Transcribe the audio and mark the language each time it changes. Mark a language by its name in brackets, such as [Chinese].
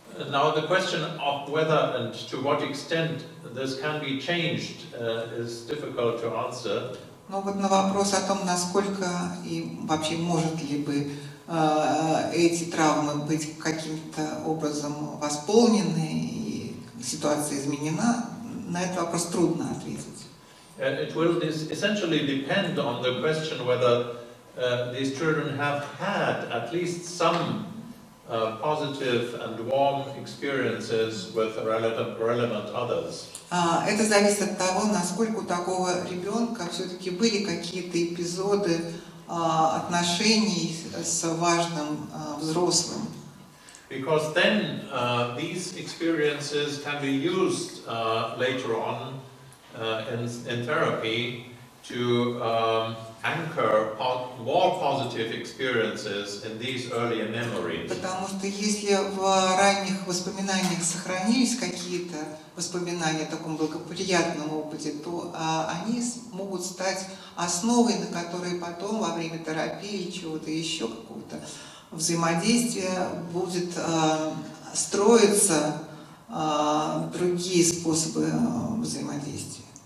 [English] Now the question of whether and to what extent this can be changed is difficult to answer. [Russian] Но вот на вопрос о том, насколько и вообще может ли бы эти травмы быть каким-то образом восполнены и ситуация изменена, на этот вопрос трудно ответить. [English] It will essentially depend on the question whether these children have had at least some positive and warm experiences with relevant others. [Russian] Это зависит от того, насколько у такого ребенка все-таки были какие-то эпизоды отношений с важным взрослым. [English] Because then these experiences can be used later on in therapy to anchor more positive experiences in these earlier memories. [Russian] Потому что если в ранних воспоминаниях сохранились какие-то воспоминания о таком благоприятном опыте, то они могут стать основой, на которой потом во время терапии или чего-то еще, какого-то взаимодействия будет строиться другие способы взаимодействия.